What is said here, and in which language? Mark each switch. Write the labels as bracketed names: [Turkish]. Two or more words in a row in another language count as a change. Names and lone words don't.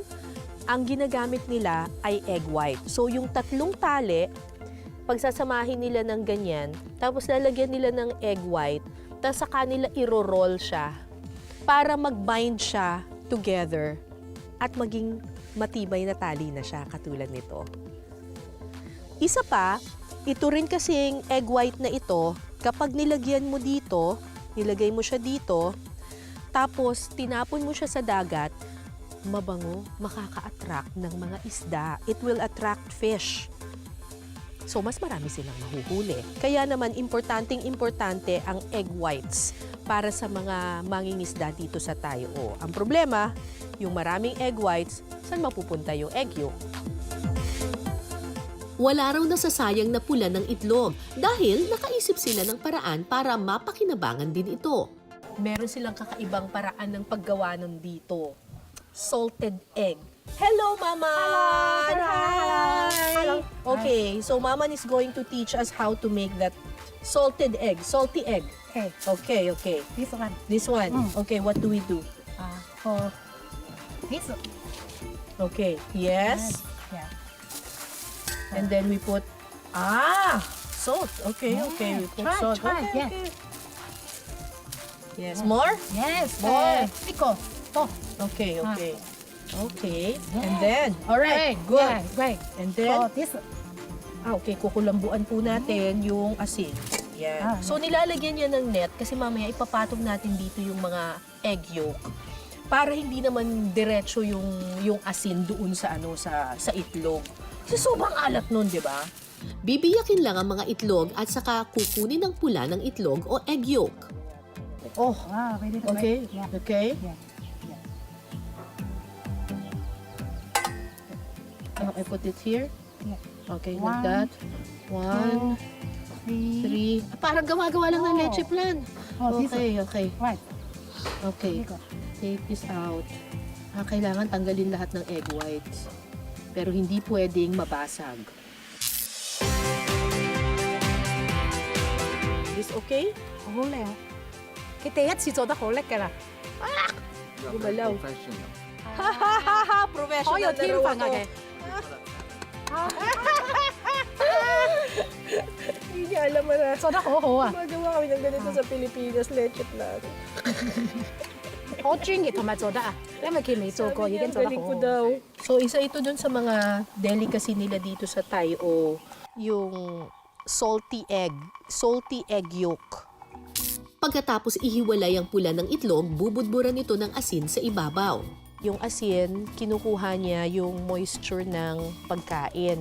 [Filipino] Ang ginagamit nila ay [English] egg white. [Filipino] So, yung 3 tali, pagsasamahin nila ng ganyan, tapos lalagyan nila ng [English] egg white, [Filipino] tapos sa kanila iro-roll siya para mag-bind siya together at maging matibay na tali na siya katulad nito. Isa pa, ito rin kasing [English] egg white [Filipino] na ito, kapag nilagyan mo dito, nilagay mo siya dito, tapos tinapon mo siya sa dagat, mabango, makaka-attract ng mga isda. [English] It will attract fish. [Filipino] So, mas marami silang mahuhuli. Kaya naman, importante ang [English] egg whites [Filipino] para sa mga mangingisda dito sa Tayo. Ang problema, yung maraming [English] egg whites, [Filipino] saan mapupunta yung [English] egg yolk? [Filipino] Wala raw nasasayang na pula ng itlog dahil nakaisip sila ng paraan para mapakinabangan din ito. Meron silang kakaibang paraan ng paggawa nun dito. [English] Salted egg. Hello, Mama! Hi! Hello. Okay, so Mama is going to teach us how to make that salty egg. Okay, Okay. this one. This one. Okay, what do we do? For this. Okay, yes. Yeah. And then we put, salt. Okay. We put Try, salt. try, Okay, yeah. okay. Yes, more? Yes. More. Pico. Oh. Okay. Okay. Yeah. And then, all right, Great. good. Yeah, great. And For then, this. [Filipino] okay, kukulambuan po natin yung asin. Yan. So, nilalagyan niya ng net kasi mamaya ipapatong natin dito yung mga [English] egg yolk [Filipino] para hindi naman diretso yung asin doon sa sa itlog. Kasi sobrang alat nun, di ba? Bibiyakin lang ang mga itlog at saka kukunin ang pula ng itlog o [English] egg yolk. Oh, Very good. okay. Yeah. Okay. Yeah. I put it here. Yeah. Okay, One, like that. 1, 2, 3. [Filipino] Parang gawa-gawa lang ng [English] Oh. [Filipino] leche plan. [English] Oh, this one. Okay. Right. Okay. Pico. Take this out. [Filipino] Kailangan tanggalin lahat ng [English] egg whites. [Filipino] Pero hindi pwedeng mabasag. [English] This okay? [Cantonese] 好靚。佢第一次做得好叻㗎啦。 [Filipino] Gumalaw. Professional. Professional [Cantonese] 好有天分啊 [Filipino] na raw [Cantonese] 佢 [Filipino] ako.。Hindi niya alam na. [Cantonese] 做得好好啊， [Filipino] Magawa kami ng ganito sa Pilipinas, leche plan. [Cantonese] 好專業同埋做得啊，因為佢未做過已經做得 [Filipino] Galing [Cantonese] 好 [Filipino] ko [Cantonese] 好。 [Filipino] daw. So, isa ito dun sa mga delicacy nila dito sa Tayo. Yung [English] salty egg yolk. [Filipino] Pagkatapos ihiwalay ang pula ng itlog, bubudburan ito ng asin sa ibabaw. Yung asin, kinukuha niya yung moisture ng pagkain.